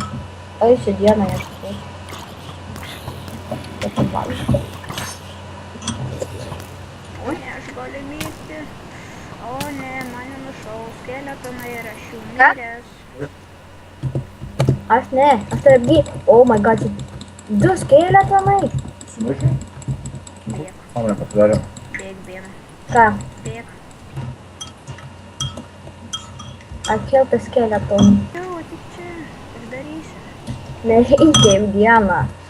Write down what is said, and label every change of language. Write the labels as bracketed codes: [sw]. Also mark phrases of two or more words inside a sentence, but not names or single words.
[lt] Eisiu dieną ieškoti. Tokia valgyti. O ne, aš galiu mirti. O ne, mane nušau skeletonai ir aš jau miręs. Aš ne, aš tave apgysiu. [en] Oh my god, [lt] 2 skeletonai. Smulkiai? Bėg, Mane pasidarė. bėg. Ką? Bėg. Atkeltą skeletoną. Jau, tik čia. Ir darysiu. Nereikia jau dieną.